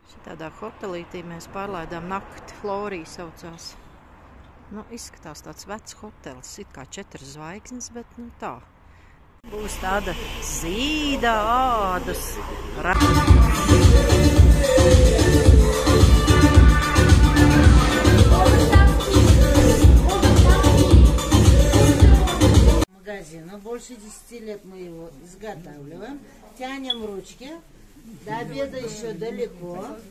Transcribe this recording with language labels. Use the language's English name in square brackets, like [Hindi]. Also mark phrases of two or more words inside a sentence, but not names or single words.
[Latvian] Šitādā hotelītī mēs pārlaidām nakti. Florija saucās. Nu, izskatās tāds vecs hotelis. It kā 4 zvaigznes, bet nu tā. Būs tāda zīda ādas. [Russian] Магазина. Больше 10 лет мы его изготавливаем. Тянем ручки. До обеда еще далеко.